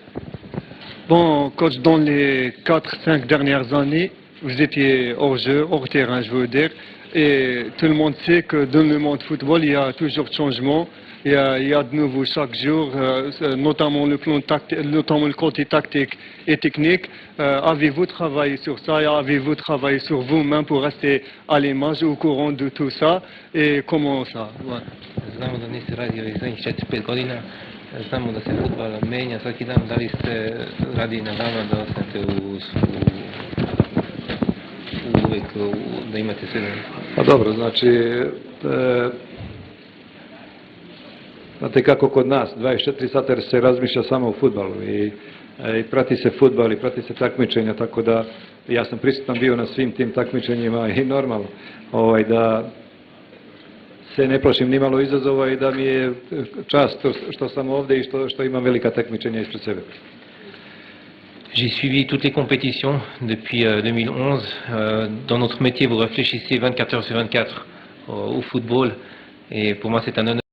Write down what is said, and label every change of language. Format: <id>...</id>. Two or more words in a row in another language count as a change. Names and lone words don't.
<fr>Bon coach, dans les 4-5 dernières années, vous étiez hors jeu, hors terrain je veux dire, et tout le monde sait que dans le monde football il y a toujours de changements. Il y a de nouveau chaque jour, notamment le côté tactique et technique. Avez-vous travaillé sur ça et avez-vous travaillé sur vous-même pour rester à l'image au courant de tout ça et comment ça?</fr> <sr>Znamo da niste radili zadnjih 4-5 godina, znamo da se fudbal menja svaki dan, da li ste radili na vama da ostanete uvek da imate sve? Pa dobro, znači znate kako kod nas, 24 sata se razmišlja samo o fudbalu i prati se fudbal i prati se takmičenja, tako da ja sam prisutan bio na svim tim takmičenjima i normalno da se ne plašim ni malo izazova i da mi je čast što sam ovdje i što imam velika takmičenja ispred sebe.</sr> <fr>J'ai suivi toutes les compétitions depuis 2011. Dans notre métier, vous réfléchissez 24 heures sur 24 au football et pour moi c'est un honneur.</fr>